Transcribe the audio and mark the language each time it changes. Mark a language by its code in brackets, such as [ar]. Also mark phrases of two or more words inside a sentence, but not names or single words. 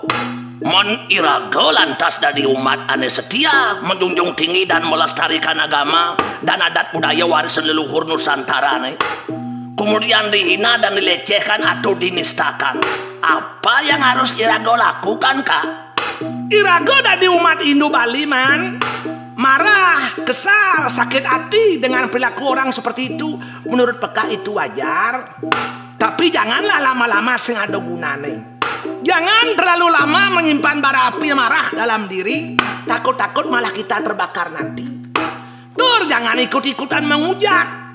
[id] Mon iraga lantas dari umat ane setia menjunjung tinggi dan melestarikan agama dan adat budaya warisan leluhur Nusantara nih. Kemudian dihina dan dilecehkan atau dinistakan. Apa yang harus iraga lakukan Kak? Iraga dari umat Hindu Bali man marah, kesal, sakit hati dengan perilaku orang seperti itu. Menurut Peka itu wajar. Tapi janganlah lama-lama [ban] sing ada gunane. [id] Jangan terlalu lama menyimpan bara api marah dalam diri. Takut-takut malah kita terbakar nanti. Tur, jangan ikut-ikutan menghujat.